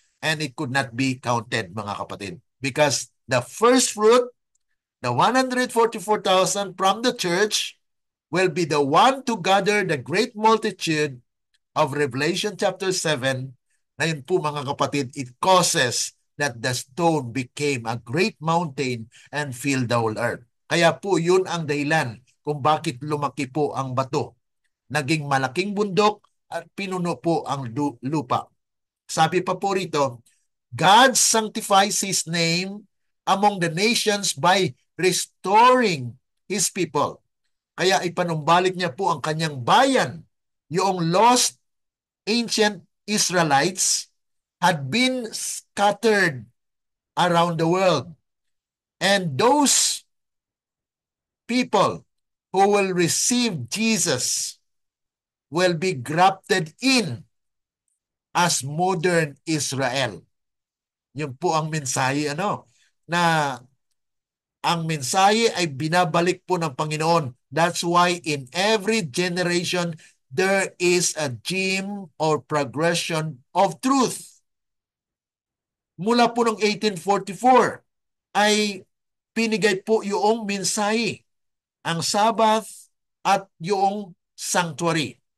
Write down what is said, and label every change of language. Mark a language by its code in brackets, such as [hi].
[en] And it could not be counted, [tl] mga kapatid. [en] Because the first fruit, the 144,000 from the church, will be the one to gather the great multitude of Revelation chapter 7. [tl] Ngayon po, mga kapatid, [en] it causes that the stone became a great mountain and filled the whole earth. [tl] Kaya po yun ang dahilan kung bakit lumaki po ang bato. Naging malaking bundok at pinuno po ang lupa. Sabi pa po rito, [en] God sanctifies His name among the nations by restoring His people. [tl] Kaya ipanumbalik niya po ang kanyang bayan. [en] Yung lost ancient Israelites had been scattered around the world. And those people who will receive Jesus will be grafted in as modern Israel. [tl] Yun po ang mensahe, na ang mensahe ay binabalik po ng Panginoon. [en] That's why in every generation, there is a gem or progression of truth. [tl] Mula po noong 1844 ay pinigay po yung mensahe, ang Sabbath at yung sanctuary.